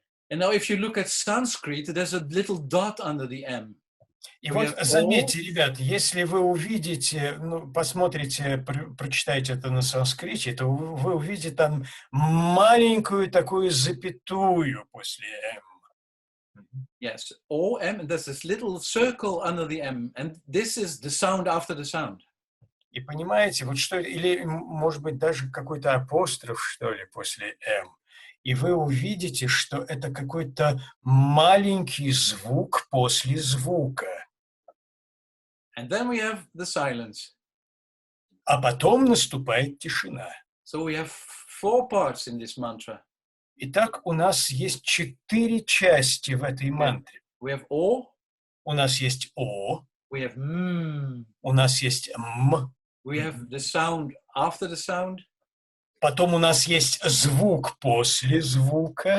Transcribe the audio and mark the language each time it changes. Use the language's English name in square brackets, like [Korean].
[English] And now if you look at Sanskrit, there's a little dot under the M. [Russian] И вот заметьте, ребят, если вы увидите, посмотрите, прочитаете это на санскрите, то вы увидите там маленькую такую запятую после М. [English] Yes, O, M, and there's this little circle under the M, and this is the sound after the sound. [Russian] И понимаете, вот что, или, может быть, даже какой-то апостроф, что ли, после М. И вы увидите, что это какой-то маленький звук после звука. [English] And then we have the silence. [Russian] А потом наступает тишина. [English] So we have 4 parts in this mantra. [Russian] Итак, у нас есть 4 части в этой мантре. [English] We have O. [Russian] У нас есть О. [English] We have M. [Russian] У нас есть М. [English] We have the sound after the sound. [Russian] Потом у нас есть звук после звука.